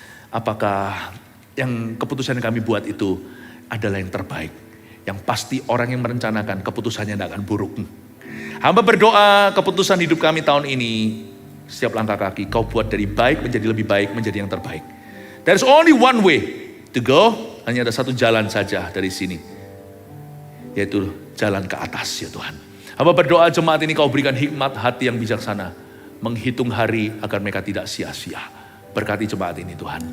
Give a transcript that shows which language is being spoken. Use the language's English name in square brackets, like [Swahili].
[Indonesian] Apakah yang keputusan yang kami buat itu adalah yang terbaik. Yang pasti orang yang merencanakan keputusannya tidak akan buruk. Hamba berdoa keputusan hidup kami tahun ini. Setiap langkah kaki kau buat dari baik menjadi lebih baik, menjadi yang terbaik. [English] There's only one way to go. [Indonesian] Hanya ada satu jalan saja dari sini. Yaitu jalan ke atas ya Tuhan. Hamba berdoa jemaat ini kau berikan hikmat hati yang bijaksana. Menghitung hari agar mereka tidak sia-sia. Berkati jemaat ini Tuhan.